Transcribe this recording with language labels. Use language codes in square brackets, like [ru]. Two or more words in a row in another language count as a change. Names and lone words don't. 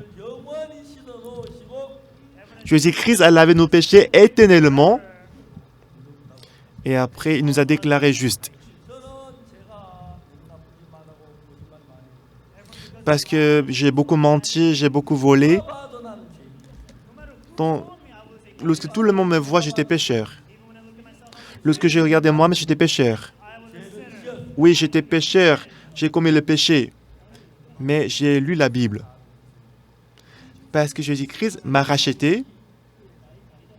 [ko] 영원히 씻어 놓으시고 [fr] Jésus-Christ a lavé nos péchés éternellement. Et après, il nous a déclarés justes. [ko] 저는 제가 나쁘기만 하고 거짓말 많이 해요. [fr] Parce que j'ai beaucoup menti, j'ai beaucoup volé. [ko] 봐도 나는 죄인. [fr] Donc, lorsque tout le monde me voit, j'étais pécheur. Lorsque je regardais moi-même, j'étais pécheur. Oui, j'étais pécheur, j'ai commis le péché. Mais j'ai lu la Bible. Parce que Jésus-Christ m'a racheté.